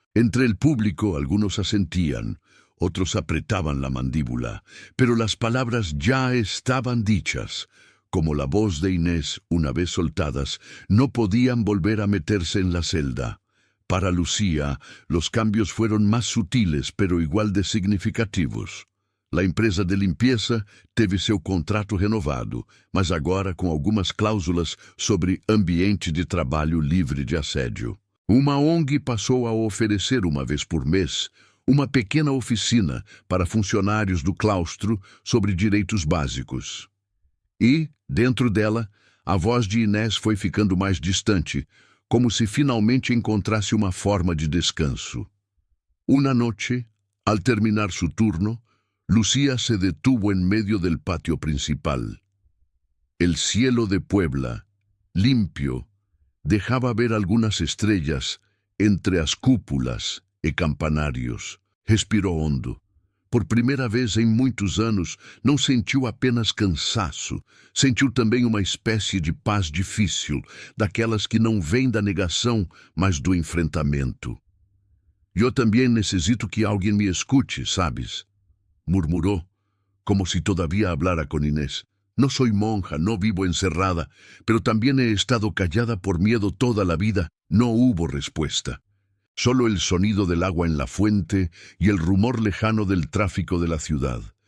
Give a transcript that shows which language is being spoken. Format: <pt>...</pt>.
<es>Entre el público algunos asentían, otros apretaban la mandíbula, pero las palabras ya estaban dichas. Como la voz de Inés, una vez soltadas, no podían volver a meterse en la celda. Para Lucía, los cambios fueron más sutiles, pero igual de significativos. La empresa de limpieza</es> <pt>teve seu contrato renovado, mas agora com algumas cláusulas sobre ambiente de trabalho livre de assédio. Uma ONG passou a oferecer uma vez por mês uma pequena oficina para funcionários do claustro sobre direitos básicos. E, dentro dela, a voz de Inés foi ficando mais distante, como se finalmente encontrasse uma forma de descanso.</pt> <es>Una noche, al terminar su turno, Lucía se detuvo en medio del patio principal. El cielo de Puebla, limpio, dejaba ver algunas estrellas entre</es> <pt>as cúpulas e campanários. Respirou hondo. Por primeira vez em muitos anos, não sentiu apenas cansaço, sentiu também uma espécie de paz difícil, daquelas que não vêm da negação, mas do enfrentamento. «Eu também necessito que alguém me escute, sabes?» murmurou,</pt> <es>como si todavía hablara con Inés. «No soy monja, no vivo encerrada, pero también he estado callada por miedo toda la vida». No hubo respuesta. Solo el sonido del agua en la fuente y el rumor lejano del tráfico de la ciudad.</es>